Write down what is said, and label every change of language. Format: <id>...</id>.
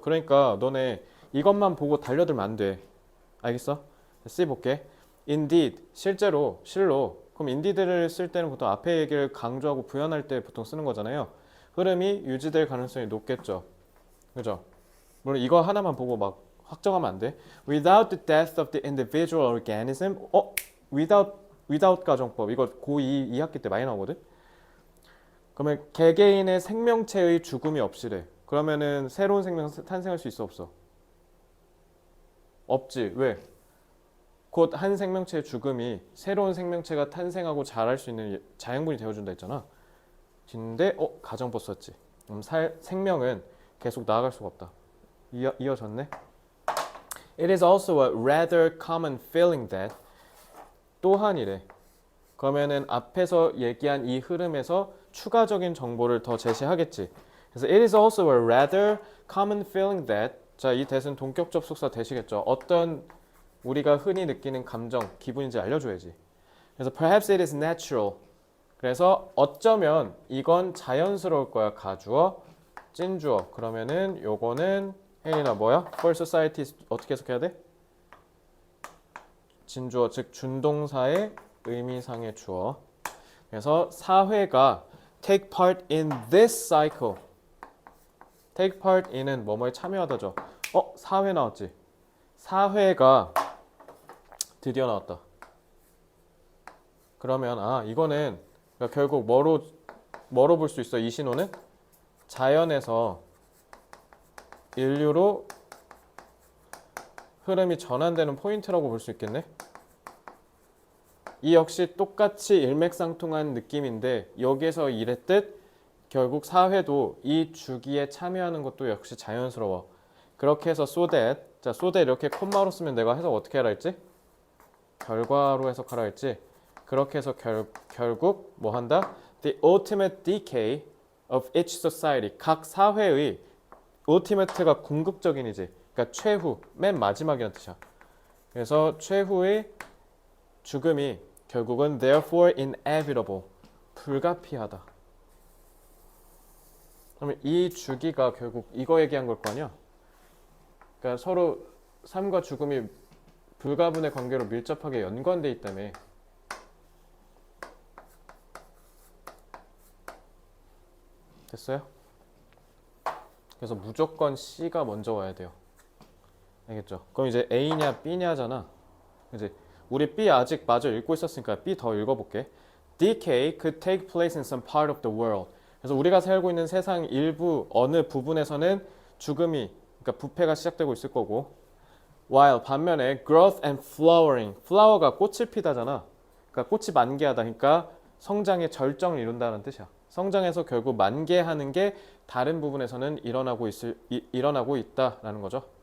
<ko>그러니까 너네 이것만 보고 달려들면 안 돼. 알겠어? C 볼게. Indeed, 실로. 그럼 indeed를 쓸 때는 보통 앞에 얘기를 강조하고 부연할 때 보통 쓰는 거잖아요. 흐름이 유지될 가능성이 높겠죠. 그죠? 물론 이거 하나만 보고 막 확정하면 안 돼.</ko> <en>Without the death of the individual organism.</en> <ko>without 가정법. 이거 고2 2학기 때 많이 나오거든. 그러면 개개인의 생명체의 죽음이 없이래. 그러면은 새로운 생명 탄생할 수 있어 없어? 없지. 왜? 곧 한 생명체의 죽음이 새로운 생명체가 탄생하고 자랄 수 있는 자양분이 되어준다 했잖아. 근데 가정법 썼지. 그럼 생명은 계속 나아갈 수가 없다. 이어졌네.</ko> <en>It is also a rather common feeling that</en> <ko>또한이래. 그러면은 앞에서 얘기한 이 흐름에서 추가적인 정보를 더 제시하겠지. 그래서</ko> <en>it is also a rather common feeling that</en> <ko>자, 이 that은 동격 접속사 that이겠죠. 어떤 우리가 흔히 느끼는 감정, 기분인지 알려줘야지. 그래서</ko> <en>perhaps it is natural.</en> <ko>그래서 어쩌면 이건 자연스러울 거야. 가주어, 찐주어. 그러면은 요거는 혜인아 뭐야? For society 어떻게 해석해야 돼? 진주어, 즉 준동사의 의미상의 주어. 그래서 사회가</ko> <en>take part in this cycle.</en> <ko>take part in은 뭐뭐에 참여하다죠. 사회 나왔지. 사회가 드디어 나왔다. 그러면 이거는 그러니까 결국 뭐로 볼 수 있어? 이 신호는 자연에서 인류로 흐름이 전환되는 포인트라고 볼 수 있겠네. 이 역시 똑같이 일맥상통한 느낌인데 여기에서 이랬듯 결국 사회도 이 주기에 참여하는 것도 역시 자연스러워. 그렇게 해서 so that 이렇게 콤마로 쓰면 내가 해석 어떻게 하라 했지? 결과로 해석하라 했지. 그렇게 해서 결국 뭐 한다?</ko> <en>The ultimate decay of each society.</en> <ko>각 사회의 ultimate가 궁극적인이지. 그러니까 최후, 맨 마지막이라는 뜻이야. 그래서 최후의 죽음이 결국은 therefore inevitable. 불가피하다. 그러면 이 주기가 결국 이거 얘기한 걸 거 아니야? 그러니까 서로 삶과 죽음이 불가분의 관계로 밀접하게 연관돼 있다며. 됐어요? 그래서 무조건 C가 먼저 와야 돼요. 알겠죠? 그럼 이제 A냐 B냐잖아. 이제 우리 B 아직 마저 읽고 있었으니까 B 더 읽어볼게.</ko> <en>Decay could take place in some part of the world.</en> <ko>그래서 우리가 살고 있는 세상 일부 어느 부분에서는 죽음이 그러니까 부패가 시작되고 있을 거고 while 반면에</ko> <en>growth and flowering</en> <ko>flower가 꽃을 피다잖아. 그러니까 꽃이 만개하다. 그러니까 성장의 절정을 이룬다는 뜻이야. 성장해서 결국 만개하는 게 다른 부분에서는 일어나고 있다라는 거죠.</ko>